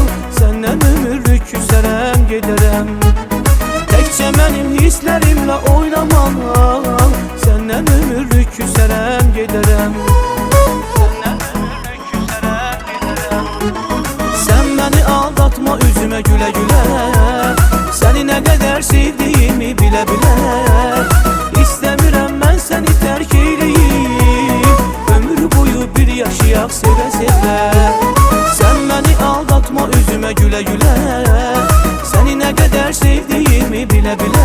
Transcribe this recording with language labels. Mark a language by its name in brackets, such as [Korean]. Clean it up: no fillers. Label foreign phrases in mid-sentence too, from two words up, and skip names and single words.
[Azerbaijani] Səndən ömürlük küsərəm gedərəm. Təkcə mənim hisslərimlə oynamaq. Səndən ömürlük küsərəm gedərəm. Sən məni aldatma, üzümə gülə gülə. [Turkish] Seni ne kadar sevdiğimi bile bile. İstemiyorum ben seni terk eyleyim. [Azerbaijani] Ömür boyu bir yaşayak sevə sevə. [Turkish] Sen beni aldatma, üzüme güle güle. Seni ne kadar sevdiğimi bile bile.